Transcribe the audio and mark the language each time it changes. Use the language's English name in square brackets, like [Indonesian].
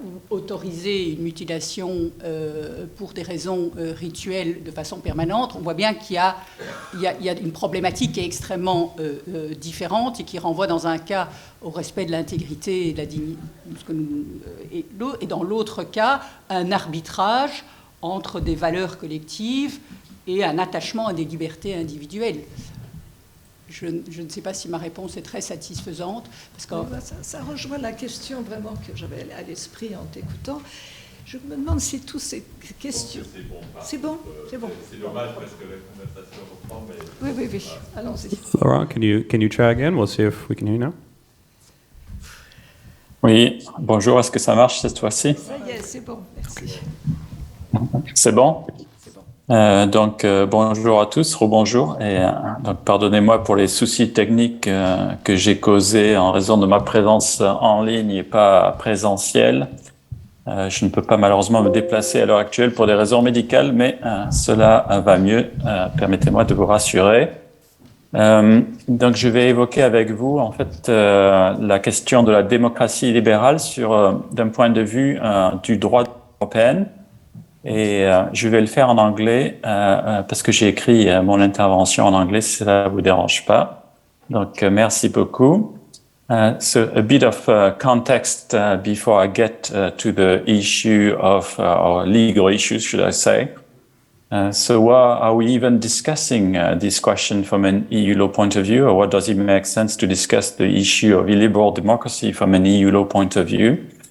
[French] autoriser une mutilation pour des raisons rituelles de façon permanente, on voit bien qu'il y a une problématique qui est extrêmement différente et qui renvoie dans un cas au respect de l'intégrité et de la dignité, et dans l'autre cas, un arbitrage entre des valeurs collectives et un attachement à des libertés individuelles. Je ne sais pas si ma réponse est très satisfaisante. Parce que ça rejoint la question vraiment que j'avais à l'esprit en t'écoutant. Je me demande si toutes ces questions... C'est bon. C'est dommage parce que la conversation reprend, mais... Oui. Allons-y. [English] Laurent, can you try again? We'll see if we can hear you now. [French] Oui, bonjour, est-ce que ça marche cette fois-ci? Ça y est, c'est bon, merci. C'est bon? Donc, bonjour à tous, rebonjour. Et donc, pardonnez-moi pour les soucis techniques que j'ai causés en raison de ma présence en ligne et pas présentielle. Je ne peux pas malheureusement me déplacer à l'heure actuelle pour des raisons médicales, mais cela va mieux. Permettez-moi de vous rassurer. Donc, je vais évoquer avec vous, en fait, la question de la démocratie libérale d'un point de vue du droit européen. Et je vais le faire en anglais parce que j'ai écrit mon intervention en anglais, si ça ne vous dérange pas. Donc, merci beaucoup. [English] So, a bit of context before I get to the issue of or legal issues, should I say. So, why are we even discussing this question from an EU law point of view, or what does it make sense to discuss the issue of illiberal democracy from an EU law point of view?